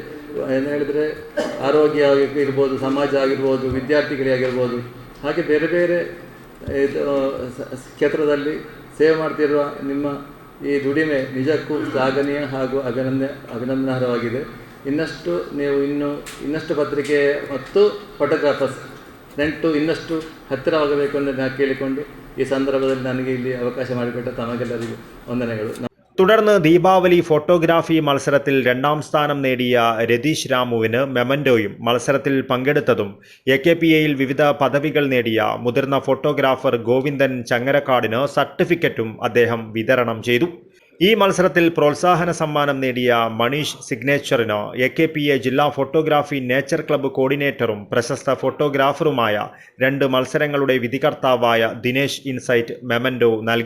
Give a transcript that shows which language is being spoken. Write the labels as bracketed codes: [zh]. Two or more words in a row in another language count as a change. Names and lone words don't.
[kn] ಏನು ಹೇಳಿದರೆ ಆರೋಗ್ಯ ಇರ್ಬೋದು, ಸಮಾಜ ಆಗಿರ್ಬೋದು, ವಿದ್ಯಾರ್ಥಿಗಳಿಗಾಗಿರ್ಬೋದು, ಹಾಗೆ ಬೇರೆ ಬೇರೆ ಕ್ಷೇತ್ರದಲ್ಲಿ ಸೇವೆ ಮಾಡ್ತಿರುವ ನಿಮ್ಮ ಈ ದುಡಿಮೆ ನಿಜಕ್ಕೂ ಶ್ಲಾಘನೀಯ ಹಾಗೂ ಅಭಿನಂದನಾರ್ಹವಾಗಿದೆ. ಇನ್ನಷ್ಟು ಪತ್ರಿಕೆ ಮತ್ತು ಫೋಟೋಗ್ರಾಫರ್ಸ್ ನೆಂಟು ಇನ್ನಷ್ಟು ಹತ್ತಿರವಾಗಬೇಕು ಎಂದು ನಾನು ಕೇಳಿಕೊಂಡು ಈ ಸಂದರ್ಭದಲ್ಲಿ ನನಗೆ ಇಲ್ಲಿ ಅವಕಾಶ ಮಾಡಿಕೊಟ್ಟ ತಮಗೆಲ್ಲರಿಗೂ ವಂದನೆಗಳು. [ml] തുടർന്ന് ദീപാവലി ഫോട്ടോഗ്രാഫി മത്സരത്തിൽ 2ാം സ്ഥാനം നേടിയ രതീഷ് രാമുവിന് മെമൻറ്റോയും മത്സരത്തിൽ പങ്കെടുത്തതും AKPAയിൽ വിവിധ പദവികൾ നേടിയ മുതിർന്ന ഫോട്ടോഗ്രാഫർ ഗോവിന്ദൻ ചങ്ങരക്കാടിന് സർട്ടിഫിക്കറ്റും അദ്ദേഹം വിതരണം ചെയ്തു. ഈ മത്സരത്തിൽ പ്രോത്സാഹന സമ്മാനം നേടിയ മനീഷ് സിഗ്നേച്ചറിന് AKPA ജില്ലാ ഫോട്ടോഗ്രാഫി നേച്ചർ ക്ലബ്ബ് കോർഡിനേറ്ററും പ്രശസ്ത ഫോട്ടോഗ്രാഫറുമായ 2 മത്സരങ്ങളുടെ വിധികർത്താവായ ദിനേശ് ഇൻസൈറ്റ് മെമൻറ്റോ നൽകി.